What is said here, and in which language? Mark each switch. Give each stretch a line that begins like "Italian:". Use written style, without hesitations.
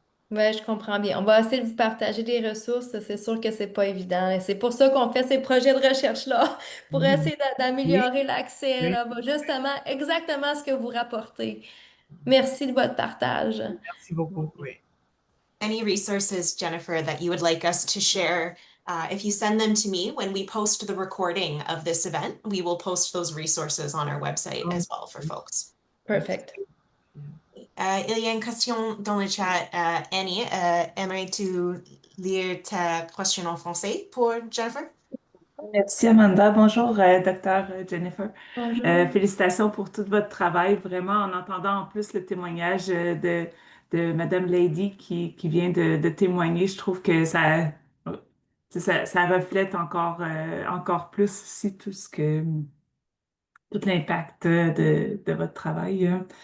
French: Ouais, je comprends bien. On va essayer de vous partager des ressources. C'est sûr que c'est pas évident. Et c'est pour ça qu'on fait ces projets de recherche-là, pour essayer Oui, d'améliorer l'accès, oui, là, justement, exactement ce que vous rapportez. Merci de votre partage. merci beaucoup. Oui.
English: Any resources, Jennifer, that you would like us to share, if you send them to me when we post the recording of this event, we will post those resources on our website as well for folks. Perfect.
French: Il y a une question dans le chat. Annie, aimerais-tu lire ta question en français pour Jennifer? Merci Amanda. Bonjour, docteur Jennifer. Bonjour. Félicitations pour tout votre travail. Vraiment, en entendant en plus le témoignage de Madame Lady qui vient de témoigner, je trouve que ça reflète encore plus aussi tout l'impact de votre travail.